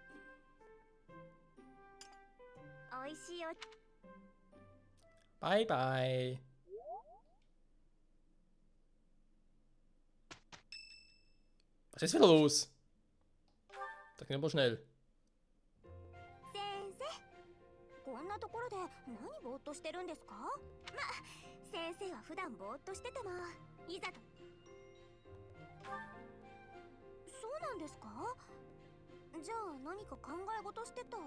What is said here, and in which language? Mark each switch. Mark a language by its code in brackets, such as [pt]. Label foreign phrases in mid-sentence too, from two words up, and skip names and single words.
[en] Bye bye. [de] Was ist wieder los? Da ging aber schnell. [ja] 先生、こんなところで何ぼーっとしてるんですか？先生は普段ぼーっとしててもいざと。そうなんですか？じゃあ何か考え事してたと。